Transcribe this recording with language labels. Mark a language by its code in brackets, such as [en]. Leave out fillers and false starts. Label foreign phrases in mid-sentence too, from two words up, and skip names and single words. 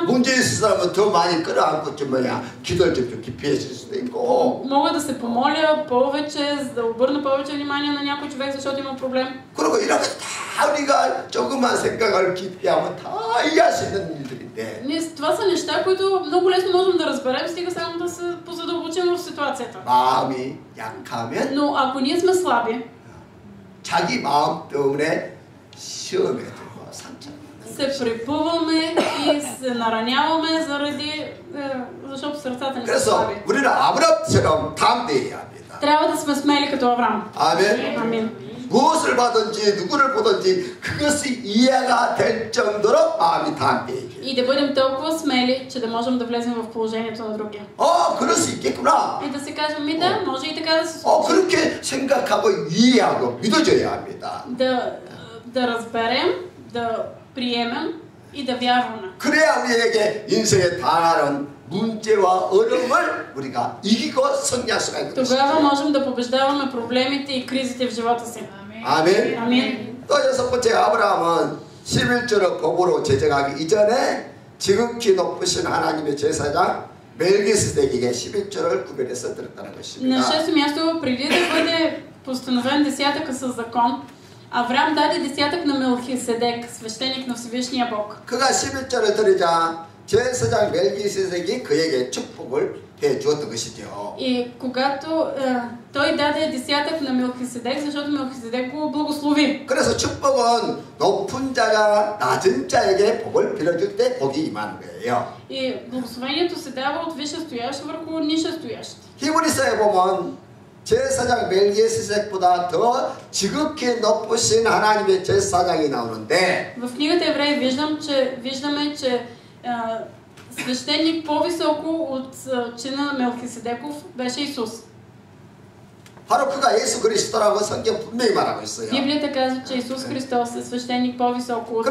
[ko] 문제 있을 사람은 더 많이 끌어안고 좀 기도를 좀 깊이 했을 수도 있고. [bg] Мога да се помоля повече, за да обърна повече внимание на някой човек, защото има проблем. [ko] 그리고 이런 다 우리가 조금만 생각을 깊이 하면 다 이해할 수 있는 일들인데. [bg] Това са неща, които много лесно можем да разберем, стига само да се позадълбочим в ситуацията. [ko] 마음이 약하면. [bg] Но ако ние сме слаби, [ko] 자기 마음 때문에 시험에 들고 상처. [bg] се препъваме и се нараняваме защото сърцата ни са [ko] 그래서 [bg] слаби. [ko] 우리는 아브라함처럼 담대해야 합니다. [bg] Трябва да сме смели като Авраам. [ko] 아멘. [bg] Амин. [ko] 무엇을 받든지 누구를 보든지 그것이 이해가 될 정도로 마음이 담대해져요. [bg] И да бъдем толкова смели, че да можем да влезем в положението на другия. [ko] 그럴 수 있겠구나. [bg] И да си кажем, да, може и така да се случи. [ko] 그렇게 생각하고 이해하고 믿어줘야 합니다. [bg] Да разберем, да приемем и да вярваме. [ko] 그래야 우리에게 인생에 당하는 문제와 어려움을 우리가 이기고 승리할 수가 있는 것입니다. [bg] Тогава можем да побеждаваме проблемите и кризите в живота си. [ko] 아멘. [bg] Амин. [ko] 또 여섯 번째 아브라함은 11조를 법으로 제정하기 이전에 지극히 높으신 하나님의 제사장 멜기스덱에게 11조를 구별해서 드렸다는 [bg] На [ko] 것입니다. [bg] шесто място, преди да бъде постановен десятъка със закон, Авраам даде десятък на Мелхиседек, свещеник на Всевишния Бог. [ko] 그가 11조를 드리자 제사장 멜기스덱이 그에게 축복을 해 주었던 것이죠. [bg] И когато той даде десятък на Мелхиседек, защото Мелхиседек го благослови. [ko] 그래서 축복은 높은 자가 낮은 자에게 복을 빌어줄 때 복이 임하는 거예요. [bg] И благословението се дава от висшестоящ върху нишестоящ. [ko] 히브리서에 보면 제사장 멜기스덱보다 더 지극히 높으신 하나님의 제사장이 나오는데 [bg] В книгата Евреи виждаме, че свещеник по-високо от чина Мелхиседеков беше Исус. [ko] 바로 그가 예수 그리스도라고 성경 분명히 말하고 있어요. [bg] Библията казва, че Исус Христос е свещеник по-високо от.